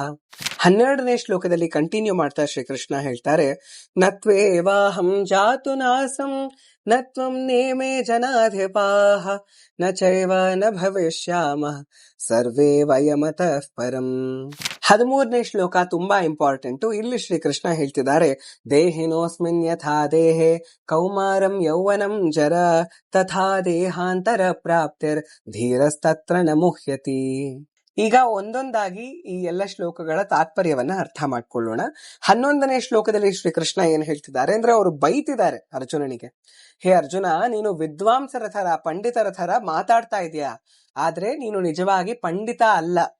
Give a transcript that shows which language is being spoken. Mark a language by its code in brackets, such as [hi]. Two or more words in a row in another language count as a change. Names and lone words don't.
[kn] 12ನೇ ಶ್ಲೋಕದಲ್ಲಿ ಕಂಟಿನ್ಯೂ ಮಾಡ್ತಾ ಶ್ರೀಕೃಷ್ಣ ಹೇಳ್ತಾರೆ, [sa] ನತ್ವೇವಾಹಂ ಜಾತು ನಾಸಂ ನತ್ವಂ ನೇಮೇ ಜನಾಧಿಪಾಃ ನ ಚೈವ ನ ಭವಿಷ್ಯಾಮಃ ಸರ್ವೇ ವಯಮತಃ ಪರಂ. [kn] 13ನೇ ಶ್ಲೋಕ ತುಂಬಾ ಇಂಪಾರ್ಟೆಂಟ್. ಇಲ್ಲಿ ಶ್ರೀಕೃಷ್ಣ ಹೇಳ್ತಿದ್ದಾರೆ, [sa] ದೇಹಿನೋಸ್ಮಿನ್ ಯಥಾ ದೇಹೆ ಕೌಮಾರಂ ಯೌವನಂ ಜರ ತಥಾ ದೇಹಾಂತರ ಪ್ರಾಪ್ತಿರ್ ಧೀರಸ್ತತ್ರ ನ ಮುಹ್ಯತಿ. [kn] ಈಗ ಒಂದೊಂದಾಗಿ ಈ ಎಲ್ಲ ಶ್ಲೋಕಗಳ ತಾತ್ಪರ್ಯವನ್ನ ಅರ್ಥ ಮಾಡ್ಕೊಳ್ಳೋಣ. 11ನೇ ಶ್ಲೋಕದಲ್ಲಿ ಶ್ರೀಕೃಷ್ಣ ಏನ್ ಹೇಳ್ತಿದ್ದಾರೆ ಅಂದ್ರೆ, ಅವರು ಬೈತಿದ್ದಾರೆ ಅರ್ಜುನನಿಗೆ, ಹೇ ಅರ್ಜುನ, ನೀನು ವಿದ್ವಾಂಸರ ತರ ಪಂಡಿತರ ತರ ಮಾತಾಡ್ತಾ ಇದೀಯಾ, ಆದ್ರೆ ನೀನು ನಿಜವಾಗಿ ಪಂಡಿತ ಅಲ್ಲ.